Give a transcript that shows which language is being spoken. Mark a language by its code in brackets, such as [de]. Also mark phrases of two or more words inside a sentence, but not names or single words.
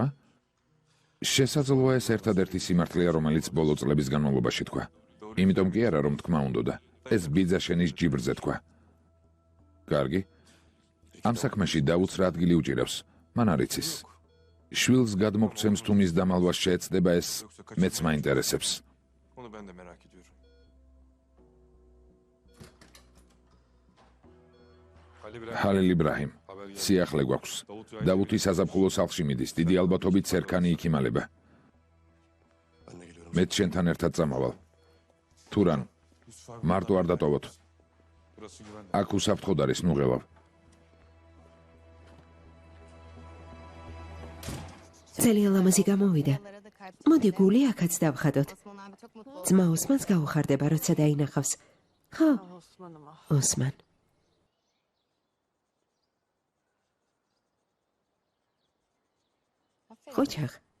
[ka] შესაძლოა ეს ერთადერთი სიმართლეა, რომელიც ბოლო წლების განმავლობაში თქვა. იმიტომ კი არა, რომ თქმა უნდოდა. ეს ბიძა შენის ჯიბრზე თქვა. კარგი. ამ საქმეში დაუც რა ადგილი უჭირავს. მან არ იცის. შვილს გადმოგცემს თუ მის დამალვას შეეცდება ეს მეც მაინტერესებს. [tr] Onu ben de merak ediyorum. [ka] ჰალელ იბრაჰიმ, სიახლე გვაქვს. დავუთი საზაფხულო სახლში მიდის. დიდი ალბათობით სერქანი იქიმალება. მეც შენთან ერთად წამავალ. თურან, მარტო არ დატოვოთ. [tr] Burası güvenli. [ka] აქ უსაფრთხოდ არის, ნუ ღელავ. ძალიან ლამაზი გამოვიდა. მოდი გული აქაც დავხატოთ. ძმა ოსმანს გაუხარდება, როცა დაინახავს. ხო, ოსმან. ხოჩახ.